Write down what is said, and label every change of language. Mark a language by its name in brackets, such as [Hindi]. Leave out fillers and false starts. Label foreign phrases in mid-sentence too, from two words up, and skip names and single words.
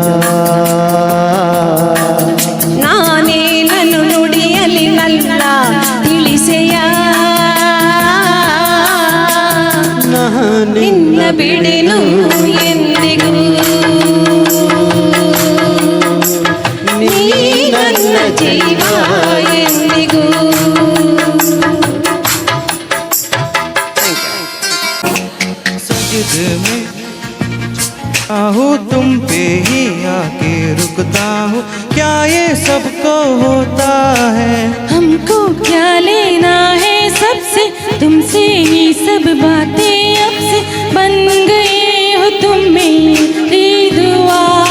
[Kannada] ನಾನೇನನ್ನು ನುಡಿಯಲಿ ನಲ್ಲ ತಿಳಿಸೆಯ ನಿನ್ನ ಬಿಡೆನು ಎಂದಿಗೂ ನೀ ನನ್ನ ಜೀವ ಎಂದಿಗೂ. [Hindi] सजद में आहू तुम पे ही आके रुकता हूँ, क्या ये सबको होता है? हमको क्या लेना है सबसे, तुमसे ही सब बातें अब से बन गए हो तुम मेरी दुआ.